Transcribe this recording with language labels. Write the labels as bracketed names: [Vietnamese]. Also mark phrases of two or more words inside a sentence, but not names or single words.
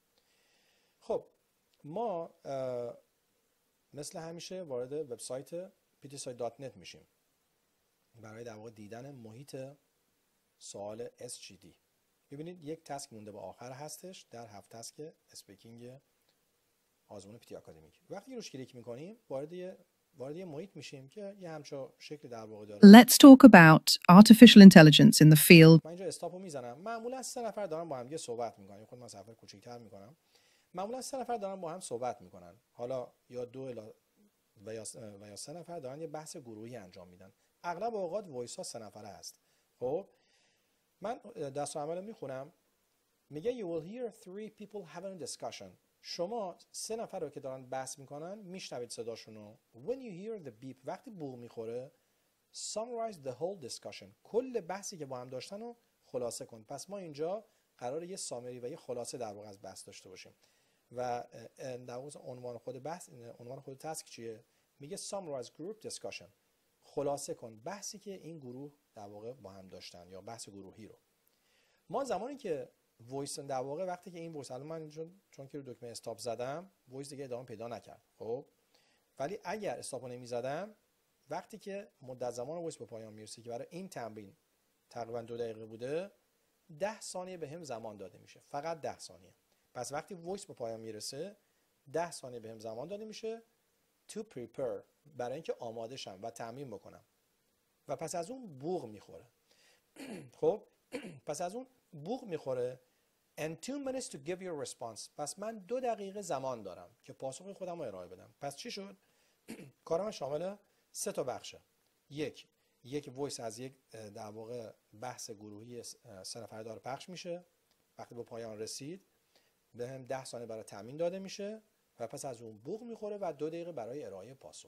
[Persian] خب ما مثل همیشه وارد وبسایت ptsite.net میشیم برای در واقع دیدن محیط سوال SGD. ببینید یک تسک مونده به آخر هستش در 7 [English] task speaking [Persian] آزمون پیتی آکادمیک. وقتی روش کلیک میکنیم وارد یه محیط میشیم که یه همچین شکل در واقع داره. [English] Let's talk about artificial intelligence in the field. [Persian] من اینجا استاپو میزنم. معمولا 3 نفر دارن با هم دیگه صحبت میکنن. خود من صفحه کوچیک‌تر میکنم. معمولا 3 نفر دارن با هم صحبت میکنن. حالا یا 2 و یا 3 نفر دارن یه بحث گروهی انجام میدن. اغلب اوقات وایس ها 3 نفره هست. خب من دستورالعمل رو میخونم. میگه [English] you will hear 3 people having a discussion. [Persian] شما 3 نفر رو که دارن بحث میکنن میشنوید صداشون رو. [English] When you hear the beep، [Persian] وقتی بوق میخوره، [English] summarize the whole discussion، [Persian] کل بحثی که با هم داشتن رو خلاصه کن. پس ما اینجا قراره یه سامری و یه خلاصه در واقع از بحث داشته باشیم و در واقع عنوان خود بحث، عنوان خود تسک چیه؟ [English] میگه summarize group discussion، [Persian] خلاصه کن بحثی که این گروه در واقع با هم داشتن یا بحث گروهی رو. ما زمانی که وایس در واقع وقتی که این وایس، الان من چون که رو دکمه استاپ زدم وایس دیگه ادامه پیدا نکرد. خب ولی اگر استاپ رو نمی‌زدم، وقتی که مدت زمان وایس به پایان میرسه که برای این تمرین تقریبا 2 دقیقه بوده، 10 ثانیه به هم زمان داده میشه، فقط 10 ثانیه. پس وقتی وایس به پایان میرسه 10 ثانیه به هم زمان داده میشه [English] to prepare، [Persian] برای اینکه آماده شم و تمرین بکنم. و پس از اون بوق میخوره. خب پس از اون بوق میخوره [English] and 2 minutes to give your response. [Persian] پس من 2 دقیقه زمان دارم که پاسخ خودم رو ارائه بدم. پس چی شد؟ کار من شامل 3 تا بخشه. یک وایس از یک در واقع بحث گروهی 3 نفره داره پخش میشه. وقتی به پایان رسید به هم 10 ثانیه برای تامین داده میشه و پس از اون بوق میخوره و 2 دقیقه برای ارائه پاسخ.